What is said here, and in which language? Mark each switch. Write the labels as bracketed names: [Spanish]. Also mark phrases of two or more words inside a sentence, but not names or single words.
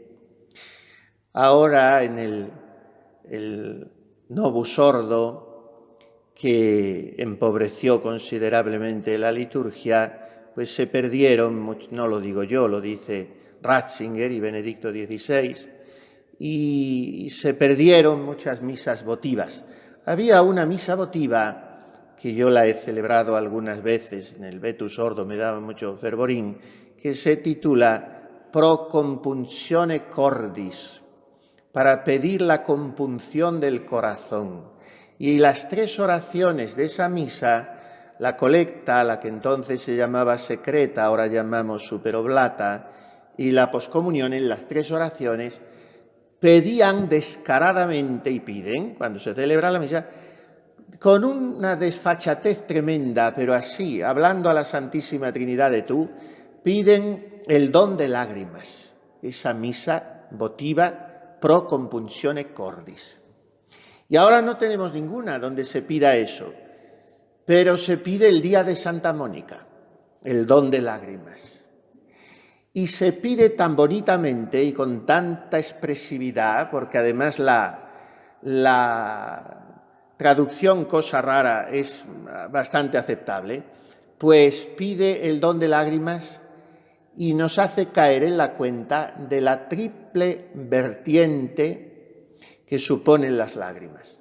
[Spanish] Ahora, en el Novus Ordo, que empobreció considerablemente la liturgia, pues se perdieron, no lo digo yo, lo dice Ratzinger y Benedicto XVI, y se perdieron muchas misas votivas. Había una misa votiva que yo la he celebrado algunas veces en el Vetus Ordo, me daba mucho fervorín, que se titula Pro compunzione cordis, para pedir la compunción del corazón. Y las 3 oraciones de esa misa, la colecta, la que entonces se llamaba secreta, ahora llamamos superoblata, y la poscomunión, en las 3 oraciones, pedían descaradamente, y piden, cuando se celebra la misa, con una desfachatez tremenda, pero así, hablando a la Santísima Trinidad de tú, piden el don de lágrimas, esa misa votiva pro compunzione cordis. Y ahora no tenemos ninguna donde se pida eso, pero se pide el día de Santa Mónica, el don de lágrimas. Y se pide tan bonitamente y con tanta expresividad, porque además la traducción cosa rara es bastante aceptable, pues pide el don de lágrimas y nos hace caer en la cuenta de la triple vertiente que suponen las lágrimas.